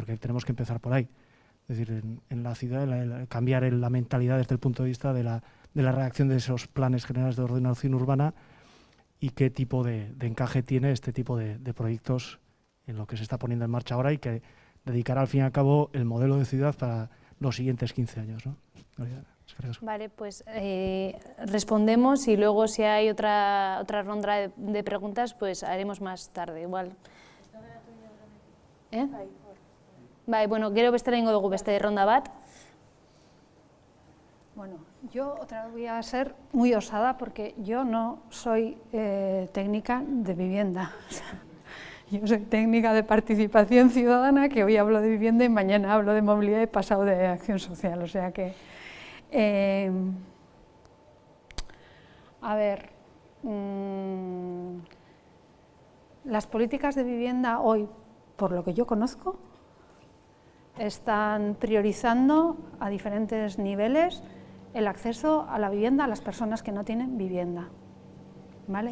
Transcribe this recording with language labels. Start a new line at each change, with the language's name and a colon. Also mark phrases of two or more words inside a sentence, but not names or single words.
Spanish: Porque tenemos que empezar por ahí. Es decir, en la ciudad, cambiar la mentalidad desde el punto de vista de la redacción de esos planes generales de ordenación urbana y qué tipo de encaje tiene este tipo de proyectos en lo que se está poniendo en marcha ahora y que dedicará al fin y al cabo el modelo de ciudad para los siguientes 15 años, ¿no? Vale, pues respondemos y luego si hay otra ronda de preguntas, pues haremos más tarde, igual.
Basque: Bai, bueno, gero beste egingo dugu beste ronda bat.
Spanish: Bueno, yo otra vez voy a ser muy osada porque yo no soy técnica de vivienda. Yo soy técnica de participación ciudadana, que hoy hablo de vivienda y mañana hablo de movilidad y pasado de acción social. O sea que, a ver, las políticas de vivienda hoy, por lo que yo conozco, están priorizando a diferentes niveles el acceso a la vivienda a las personas que no tienen vivienda, ¿vale?